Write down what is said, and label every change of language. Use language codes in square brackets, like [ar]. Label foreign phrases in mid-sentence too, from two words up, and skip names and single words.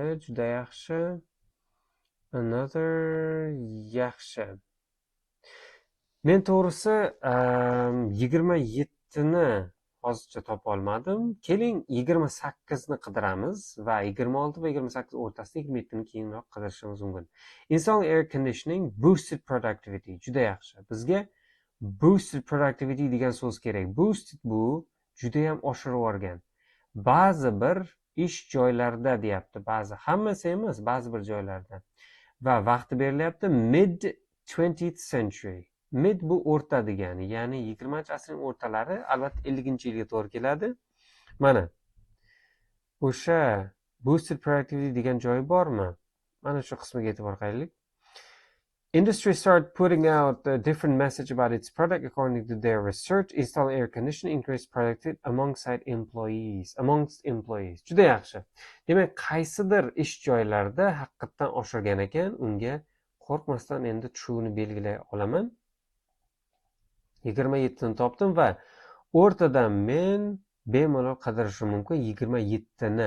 [uz] Juda yaxshi. Another yaxshi. Men to'g'risi 27 ni hozircha topa olmadim. Keling 28 ni qidiramiz va 26 va 28 o'rtasida 27 ni keyinroq qidirishimiz mumkin. [en] Installing air conditioning boosted productivity. [uz] Juda yaxshi. Bizga [en] boosted productivity [uz] degan so'z kerak. Boosted bu juda ham oshirib yuborgan. Ba'zi bir ish joylarida deyapti. Hammasi emas, ba'zi bir joylarda. Va vaqti berilyapti [en] mid 20th century. [uz] Mid bu o'rta degani, ya'ni 20-asrning o'rtalari, albatta 50-yilga to'g'ri keladi. Mana o'sha [en] boosted productivity [uz] degan joyi bormi? Mana shu qismiga e'tibor qaraylik. [en] Industry started putting out a different message about its product. According to their research, installing air conditioning increased productivity amongst employees. [uz] Juda yaxshi. Demak, qaysidir ish joylarida haqiqatan oshirgan ekan, unga qo'rqmasdan endi tushuvini belgilay olaman. 27 ni topdim va o'rtadan men bemalol qidirishim mumkin 27 ni.